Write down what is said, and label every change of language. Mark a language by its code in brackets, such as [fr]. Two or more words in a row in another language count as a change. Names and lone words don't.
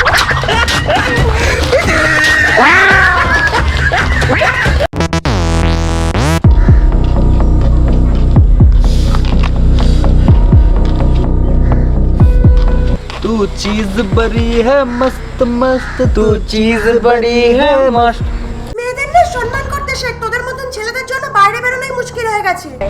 [hi] तू चीज बड़ी है मस्त मस्त, तू चीज बड़ी है मस्त। [bn] মেয়েদের না সম্মান করতে শেখ, তোদের মতন ছেলেদের জন্য বাইরে বেরোনোই মুশকিল হয়ে গেছে।